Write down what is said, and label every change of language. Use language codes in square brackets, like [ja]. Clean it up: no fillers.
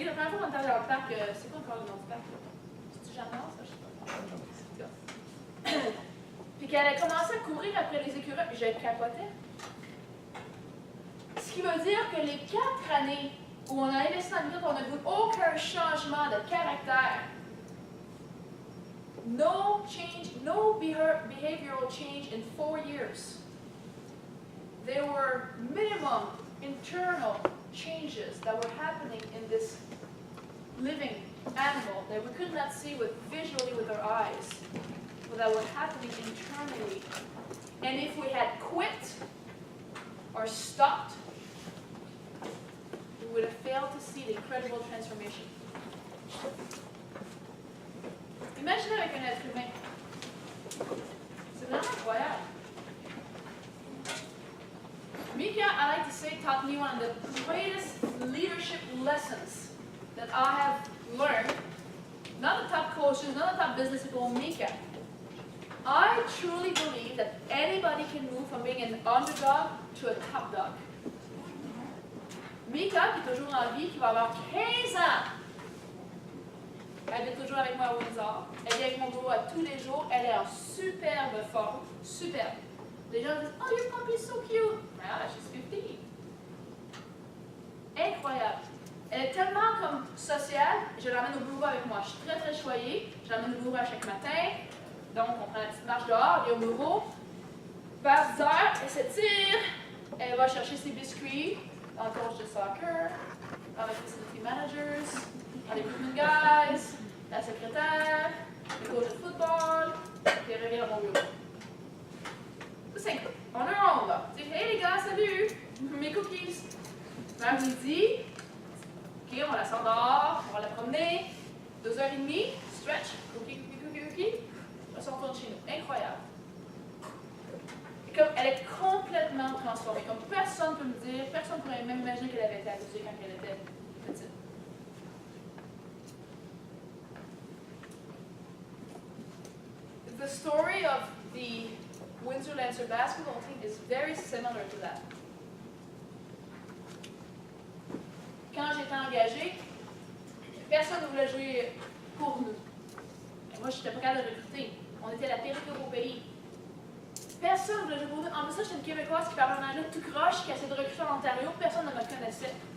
[fr] La première fois qu'on est allé dans le parc, c'est quoi encore le nom du parc? C'est-tu Jeanne-Mance, ça? Je sais pas. Puis qu'elle a commencé à courir après les écureuils, je capotais. Ce qui veut dire que les 4 années où on a investi dans Mika, on n'a vu aucun changement de caractère. [en] No change, no behavioral change in 4 years. There were minimum internal changes that were happening in this living animal that we could not see visually with our eyes, but that were happening internally. And if we had quit or stopped, we would have failed to see the incredible transformation. [fr] Imaginez avec un être humain. C'est vraiment incroyable. [en] Mika, I like to say, taught me one of the greatest leadership lessons that I have learned. Not the top coaches, not the top business people, Mika. I truly believe that anybody can move from being an underdog to a top dog. [fr] Mika, qui est toujours en vie, qui va avoir 15 ans, elle est toujours avec moi à Windsor. Elle vient avec mon boulot à tous les jours. Elle est en superbe forme. Superbe. Les gens disent, [en] oh, your puppy is so cute. Ah, she's 15. [fr] Incroyable. Elle est tellement comme sociale. Je l'emmène au boulot avec moi. Je suis très, très choyée. Je l'emmène au boulot à chaque matin. Donc, on prend la petite marche dehors, elle est au bureau. Vers 10 heures, elle s'étire. Elle va chercher ses biscuits dans le coach de soccer, dans les [en] facility managers, [fr] dans les [en] recruitment guys, [fr] la secrétaire, le coach de football, puis elle revient à mon bureau. C'est simple. On a un ronde, là. Tu dis, hey les gars, salut! Mes cookies! Vers midi, ok, on la sort dehors, on va la promener. 2h30, stretch, cookie. On retourne chez nous. Incroyable. Et comme elle est complètement transformée. Comme personne ne peut me dire, personne ne pourrait même imaginer qu'elle avait été abusée quand elle était petite. [en] The story of the Windsor Lancer basketball team is very similar to that. [fr] Quand j'étais engagée, personne ne voulait jouer pour nous. Et moi, je n'étais pas capable de recruter. On était la pire équipe au pays. Personne ne voulait jouer pour nous. En plus, j'étais une Québécoise qui parlait un anglais tout croche, qui essayait de recruter en Ontario. Personne ne me connaissait.